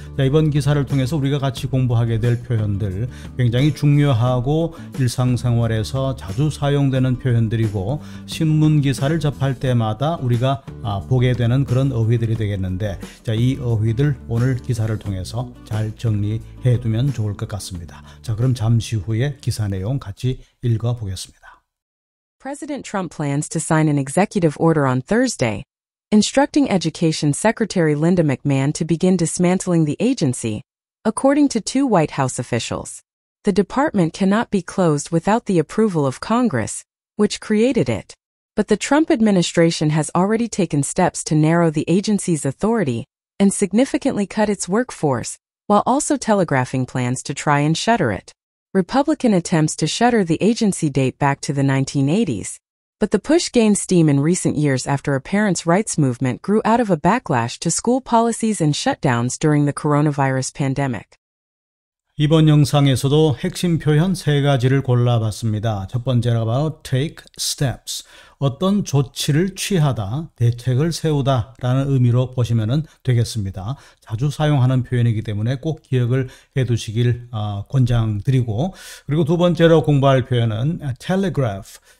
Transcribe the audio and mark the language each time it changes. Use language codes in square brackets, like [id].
[ko] 자, 이번 기사를 통해서 우리가 같이 공부하게 될 표현들, 굉장히 중요하고 일상생활에서 자주 사용되는 표현들이고 신문 기사를 접할 때마다 우리가 보게 되는 그런 어휘들이 되겠는데, 자, 이 어휘들 오늘 기사를 통해서 잘 정리해 두면 좋을 것 같습니다. 자, 그럼 잠시 후에 기사 내용 같이 읽어보겠습니다. [en] President Trump plans to sign an executive order on Thursday, instructing Education Secretary Linda McMahon to begin dismantling the agency, according to two White House officials. The department cannot be closed without the approval of Congress, which created it. But the Trump administration has already taken steps to narrow the agency's authority and significantly cut its workforce, while also telegraphing plans to try and shutter it. Republican attempts to shutter the agency date back to the 1980s, but the push gained steam in recent years after a parents' rights movement grew out of a backlash to school policies and shutdowns during the coronavirus pandemic. [ko] 이번 영상에서도 핵심 표현 세 가지를 골라봤습니다. 첫 번째가 바로 take steps, 어떤 조치를 취하다, 대책을 세우다 라는 의미로 보시면 되겠습니다. 자주 사용하는 표현이기 때문에 꼭 기억을 해두시길 권장드리고, 그리고 두 번째로 공부할 표현은 telegraph.